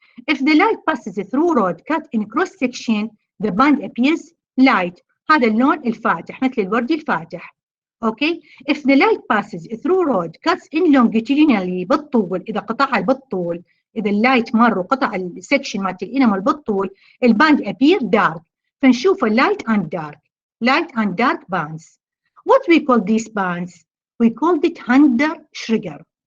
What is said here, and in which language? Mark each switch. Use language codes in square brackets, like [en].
[en] If the light passes through rod cut in cross section, the band appears light. [ar] هذا اللون الفاتح مثل الورد الفاتح. [en] Okay. [ar] If the light passes through rod cuts in longitudinally بالطول، إذا قطعها بالطول، إذا اللايت مر وقطع السكشن مالت الانامل بالطول، الباند appear dark. [en] فنشوف light and dark bands. What we call these bands? We called it Hunter Schreger.